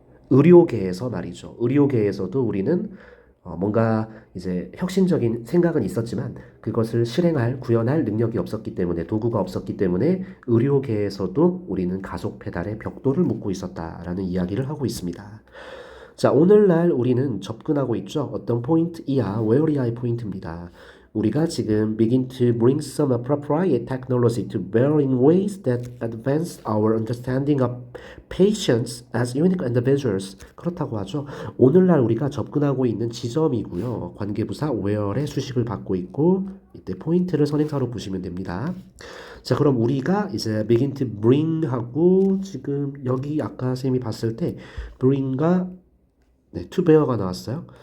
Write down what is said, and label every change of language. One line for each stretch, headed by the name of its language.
Korean: 의료계에서 말이죠. 의료계에서도 우리는 뭔가 이제 혁신적인 생각은 있었지만 그것을 실행할, 구현할 능력이 없었기 때문에 도구가 없었기 때문에 의료계에서도 우리는 가속 페달에 벽돌을 묶고 있었다라는 이야기를 하고 있습니다. 자, 오늘날 우리는 접근하고 있죠. 어떤 포인트이야, where이야의 포인트입니다. 우리가 지금
English: begin to bring some appropriate technology to bear in ways that advance our understanding of patients as unique individuals.
Korean: 그렇다고 하죠. 오늘날 우리가 접근하고 있는 지점이고요. 관계부사 where의 수식을 받고 있고 이때 포인트를 선행사로 보시면 됩니다. 자, 그럼 우리가 이제
English: begin to bring
Korean: 하고 지금 여기 아까 쌤이 봤을 때 bring과 to bear가 나왔어요.